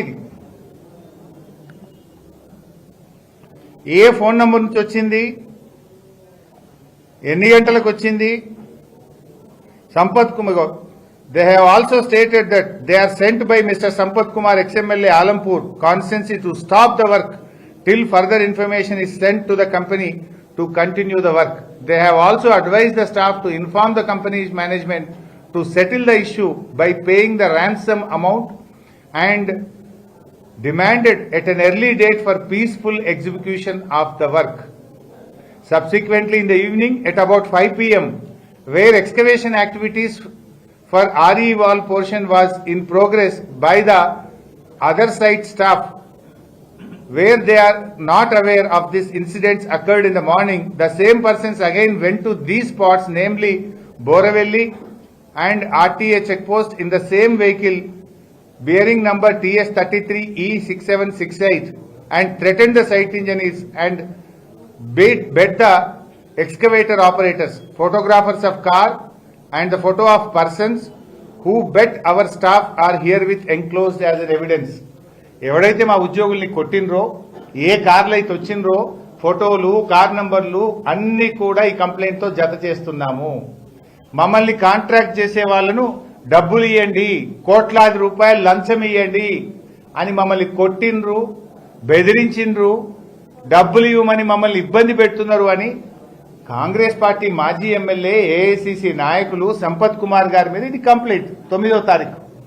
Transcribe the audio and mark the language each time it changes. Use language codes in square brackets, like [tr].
[te] ఇది ఏ phone number నుంచి వచ్చింది, ఎన్ని గంటలకు వచ్చింది? [en] Sampath Kumar, they have also stated that they are sent by mister Sampath Kumar ex MLA Alampur constituency to stop the work till further information is sent to the company to continue the work. They have also advised the staff to inform the company's management to settle the issue by paying the ransom amount and demanded at an early date for peaceful execution of the work. Subsequently, in the evening at about 5 p.m., where excavation activities for RE wall portion was in progress by the other site staff, where they are not aware of this incidents occurred in the morning, the same persons again went to these spots, namely Boravelli and RTA checkpost in the same vehicle bearing number TS 33E6768 and threatened the site engineers and bet the excavator operators. Photographers of car and the photo of persons who bet our staff are herewith enclosed as an evidence. [te] ఎవడైతే మా ఉద్యోగుల్ని కొట్టినరో, ఏ కార్లు అయితే వచ్చినరో, ఫోటోలు, car నంబర్లు అన్ని కూడా ఈ complaint తో జత చేస్తున్నాము. మమ్మల్ని కాంట్రాక్ట్ చేసే వాళ్ళను డబ్బులు ఇవ్వండి, కోట్లాది రూపాయలు లంచం ఇవ్వండి అని మమ్మల్ని కొట్టినరు, బెదిరించిండ్రు, డబ్బులు ఇవ్వమని మమ్మల్ని ఇబ్బంది పెడుతున్నారు అని కాంగ్రెస్ పార్టీ మాజీ ఎమ్మెల్యే ఏఐసిసి నాయకులు సంపత్ కుమార్ గారి మీద ఇది కంప్లైంట్ 9వ తారీఖు.